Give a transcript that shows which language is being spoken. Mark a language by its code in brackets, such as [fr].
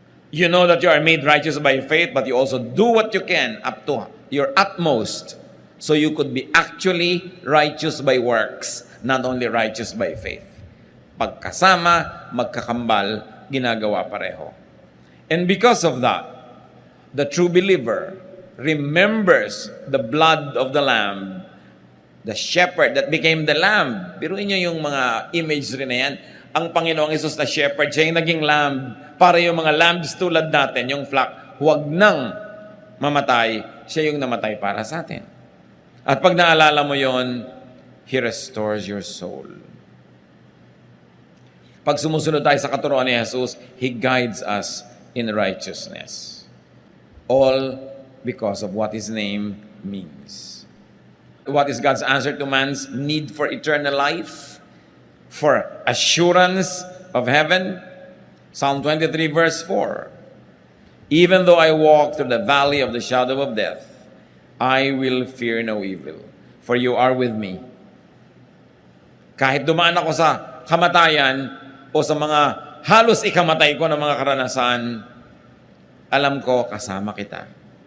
[en] You know that you are made righteous by faith, but you also do what you can up to your utmost so you could be actually righteous by works, not only righteous by faith. [tl] Pagkasama, magkakambal, ginagawa pareho. [en] And because of that, the true believer remembers the blood of the Lamb, the shepherd that became the lamb. [tl] Biruin niyo yung mga imagery na yan. Ang Panginoong Hesus na shepherd, siya yung naging lamb para yung mga lambs tulad natin, yung flock, huwag nang mamatay, siya yung namatay para sa atin. At pag naalala mo yon, [en] He restores your soul. [tl] Pag sumusunod tayo sa katuruan ni Jesus, [en] He guides us in righteousness. All because of what His name means. What is God's answer to man's need for eternal life? For assurance of heaven? Psalm 23 verse 4. Even though I walk through the valley of the shadow of death, I will fear no evil, for you are with me. [tl] Kahit dumaan ako sa kamatayan o sa mga halos ikamatay ko ng mga karanasan, alam ko kasama kita.